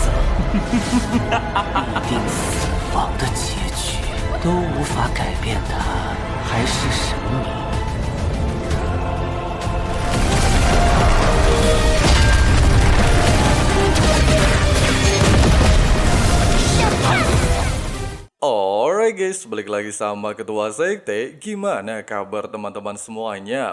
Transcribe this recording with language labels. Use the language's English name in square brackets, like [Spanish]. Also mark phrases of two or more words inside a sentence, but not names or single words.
[Chinese] 一定死亡的结局都无法改变的，还是神明。 [English] Alright guys, [Indonesian] balik lagi sama Ketua Sekte. Gimana kabar teman-teman semuanya?